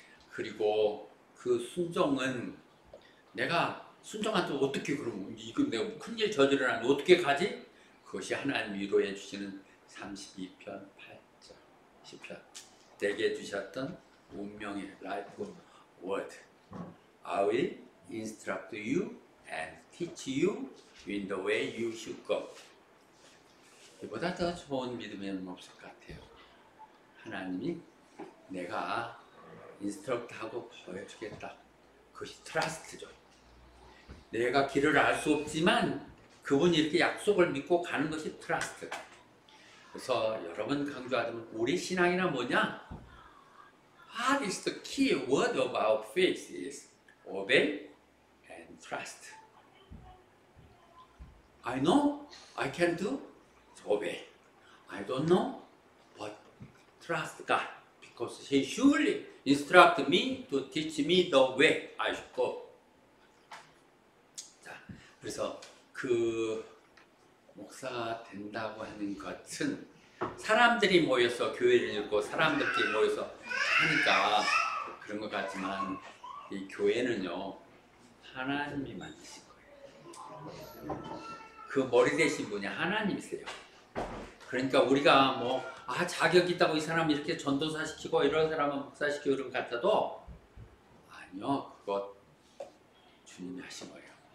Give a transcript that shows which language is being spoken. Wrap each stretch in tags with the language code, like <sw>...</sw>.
<ko>그리고 그 순종은 내가 순종한테 어떻게 그러면 이거 내가 큰일 저지르면 어떻게 가지? 그것이 하나님 위로해 주시는 32편 8절 10편 내게 주셨던 운명의 라이프 워드.</ko> <en>I will instruct you and teach you in the way you should go.</en> <ko>이보다 더 좋은 믿음은 없을 것 같아요. 하나님이 내가 인스트럭트하고 보여주겠다. 그것이 트러스트죠. 내가 길을 알 수 없지만 그분이 이렇게 약속을 믿고 가는 것이 트러스트. 그래서 여러 번 강조하지만 우리 신앙이란 뭐냐?</ko> <en>What is the key word of our faith is obey and trust. I know I can do, obey. I don't know, but trust God because He surely instruct me to teach me the way I should go.</en> <ko>자, 그래서 그 목사가 된다고 하는 것은 사람들이 모여서 교회를 이루고 사람들끼리 모여서 하니까 그런 것 같지만 이 교회는요 하나님이 만드신 거예요. 그 머리 대신 분이 하나님이세요. 그러니까 우리가 뭐 자격 있다고 이 사람 이렇게 전도사 시키고 이런 사람은 목사 시키고 이런 것 같아도 아니요, 그것 주님이 하신 거예요.</ko>